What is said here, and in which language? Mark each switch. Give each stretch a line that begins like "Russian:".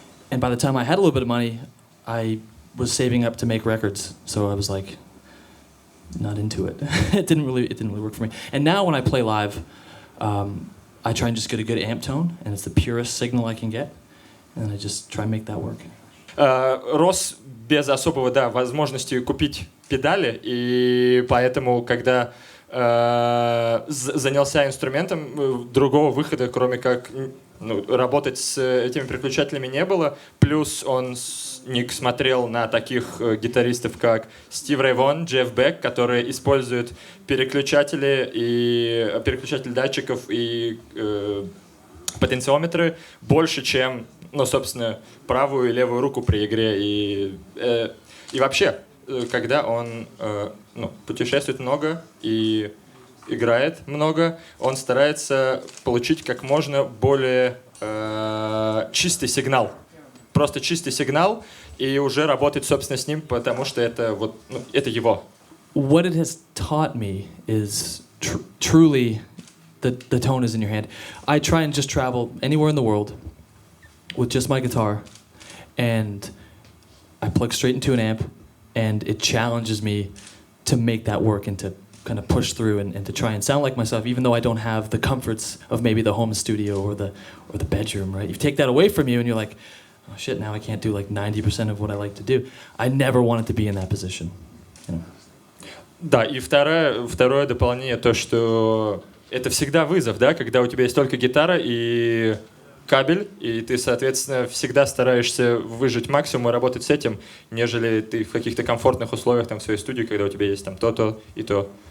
English: And by the time I had a little bit of money, I was saving up to make records. So I was like, not into it. It didn't really work for me. And now when I play live, I try and just get a good amp tone, and it's the purest signal I can get, and I just try and make that work.
Russian: Рос без особого, да, возможности купить педали, и поэтому, когда занялся инструментом, другого выхода, кроме как работать с этими переключателями, не было. Плюс Ник смотрел на таких гитаристов, как Стив Рэй Вон, Джефф Бек, которые используют переключатели датчиков и потенциометры больше, чем, собственно, правую и левую руку при игре. И вообще, когда он путешествует много и играет много, он старается получить как можно более чистый сигнал. Просто чистый сигнал, и уже работать, собственно, с ним, потому что это это его.
English: What it has taught me is truly the tone is in your hand. I try and just travel anywhere in the world with just my guitar, and I plug straight into an amp, and it challenges me to make that work and to kind of push through and to try and sound like myself, even though I don't have the comforts of maybe the home studio or the bedroom, right? You take that away from you and you're like, oh shit, now I can't do like 90% of what I like to do. I never wanted to be in that position. You know?
Russian: Да, и второе дополнение, то, что это всегда вызов, да, когда у тебя есть только гитара и кабель, и ты, соответственно, всегда стараешься выжать максимум и работать с этим, нежели ты в каких-то комфортных условиях там в своей студии, когда у тебя есть там то и то.